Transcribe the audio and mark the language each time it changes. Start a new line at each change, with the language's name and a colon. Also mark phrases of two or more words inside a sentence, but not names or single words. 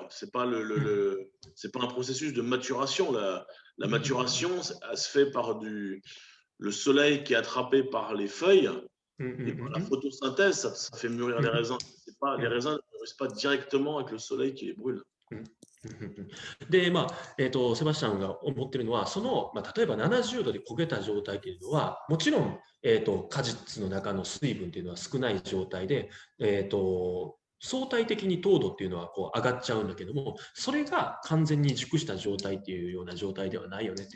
French: C'est pas c'est pas un processus de maturation. La maturation, elle se fait par le soleil qui est attrapé par les feuilles. Et par la photosynthèse, ça fait mûrir les raisins. Les raisins ne mûrissent pas directement avec le soleil qui les brûle.
Japanese: で、セバスチャンが思ってるのは、例えば70度で焦げた状態というのは、もちろん、果実の中の水分というのは少ない状態で、相対的に糖度っていうのはこう上がっちゃうんだけども、それが完全に熟した状態っていうような状態ではないよねって。